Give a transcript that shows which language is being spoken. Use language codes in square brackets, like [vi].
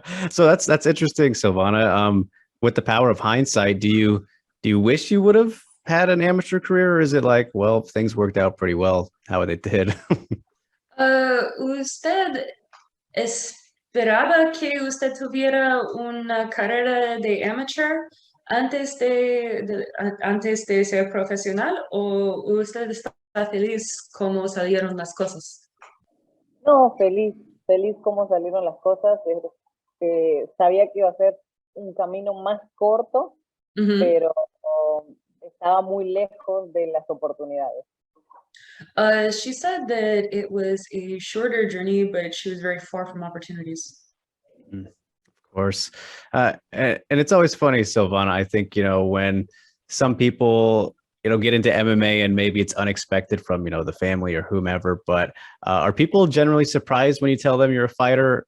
[en] So that's interesting, Silvana. With the power of hindsight, do you wish you would have had an amateur career, or is it like, well, things worked out pretty well how they did? [es] ¿Usted esperaba que usted tuviera una carrera de amateur antes de ser profesional, o usted está feliz cómo salieron las cosas? No, feliz cómo salieron las cosas. Sabía que iba a ser un camino más corto, pero estaba muy lejos de las oportunidades. [en] She said that it was a shorter journey, but she was very far from opportunities. Of course. And it's always funny, Silvana, I think, you know, when some people, you know, get into MMA and maybe it's unexpected from, you know, the family or whomever, but are people generally surprised when you tell them you're a fighter?